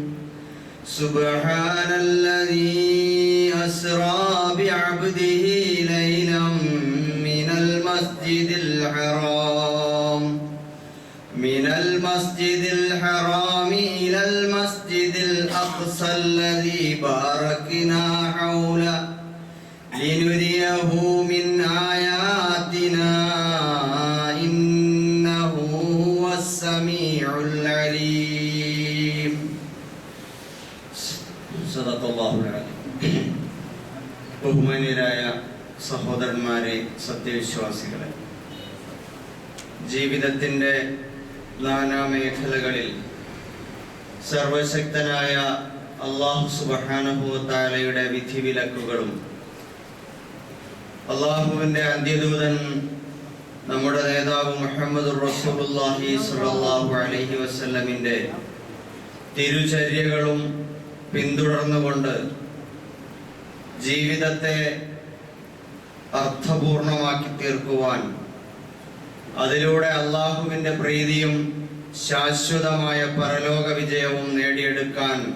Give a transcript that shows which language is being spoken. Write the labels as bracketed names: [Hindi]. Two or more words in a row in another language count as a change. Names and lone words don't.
[Arabic] سبحان الذي أسرى بعبده ليلا من المسجد الحرام إلى المسجد الأقصى الذي باركنا حوله لنريه من آياتنا إنه هو السميع العليم. صدق الله العظيم. [Malayalam] ബഹുമാന്യരായ സഹോദരന്മാരെ, സത്യവിശ്വാസികളെ, ജീവിതത്തിൻ്റെ നാനാമേഖലകളിൽ സർവശക്തനായ [Arabic] الله سبحانه وتعالى [Malayalam] വിധിവിലക്കുകളും അല്ലാഹുവിൻ്റെ അന്ത്യദൂതൻ നമ്മുടെ നേതാവ് [Arabic] محمد رسول الله صلى الله عليه وسلم [Malayalam] തിരുചര്യകളും പിന്തുടർന്നുകൊണ്ട് ജീവിതത്തെ അർത്ഥപൂർണമാക്കി തീർക്കുവാൻ, അതിലൂടെ അല്ലാഹുവിൻ്റെ പ്രീതിയും ശാശ്വതമായ പരലോക വിജയവും നേടിയെടുക്കാൻ